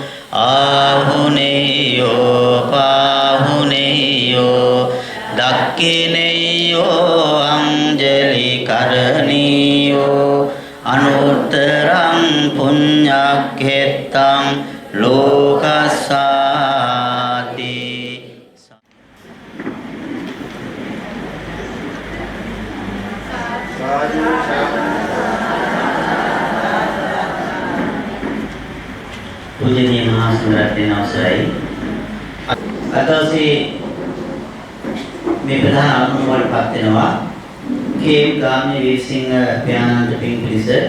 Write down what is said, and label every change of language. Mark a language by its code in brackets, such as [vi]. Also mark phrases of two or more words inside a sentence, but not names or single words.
[pi] ආහුනේයෝ පාහුනේයෝ දක්ඛිනේයෝ අංජලි කරණීයෝ අනුත්තරං පුඤ්ඤක්ඛෙත්තං [si] ලෝකස්සාති පූජනීය මහා සංඝරත්නයන් අවසරයි අදවසේ මේ ප්‍රධාන අරමුණ වලටපත් වෙනවා කේම් ගාමිණී වීරසිංහ ප්‍රයාණන්ත පින් පිළිස